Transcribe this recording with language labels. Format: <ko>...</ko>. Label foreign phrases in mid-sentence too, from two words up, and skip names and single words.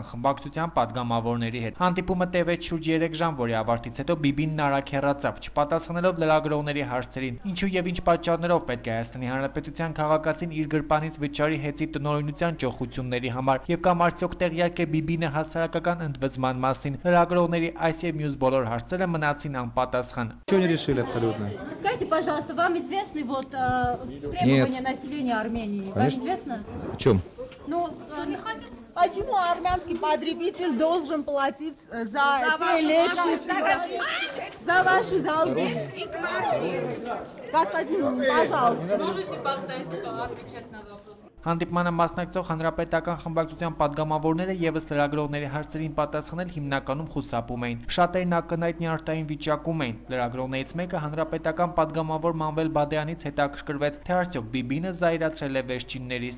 <hy>խմբակցության պատգամավորների հետ։ Հանդիպումը տևեց շուրջ 3 ժամ, որի ավարտից հետո Բիբինն արագ հեռացավ, չպատասխանելով լրագրողների հարցերին, ինչու եւ ինչ պատճառներով պետք է Հայաստանի Հանրապետության քաղաքացին իր գրպանից վճարի հեծի տնօրինության ճոխությունների համար, եւ կամ արդյոք տեղյակ է Բիբինը հասարակական ընդվզման մասին։ Լրագրողների այս եւ մյուս բոլոր հարցերը мնացին անպատասխան։</hy> <ru>Что не решили абсолютно? Скажите, пожалуйста, вам известны требования населения Армении? Вам известно? В чем? Ну, не хотят. Почему армянский потребитель должен платить за электричество, за ваши долги? Господин, пожалуйста. Можете поставить, отвечать на вопрос?</ru> <hy>Հանդիպմանը մասնակցող հանրապետական խմբակցության պատգամավորները եւս լրագրողների հարցերին պատասխանել հիմնականում խուսափում էին։ Շատերն ակնհայտ նյարդային վիճակում էին։ Լրագրողներից մեկը հանրապետական պատգամավոր Մանվել Բադյանից հետաքրքրվեց, թե արդյոք Բիբինը զայրացրել է վերջիններից։</hy>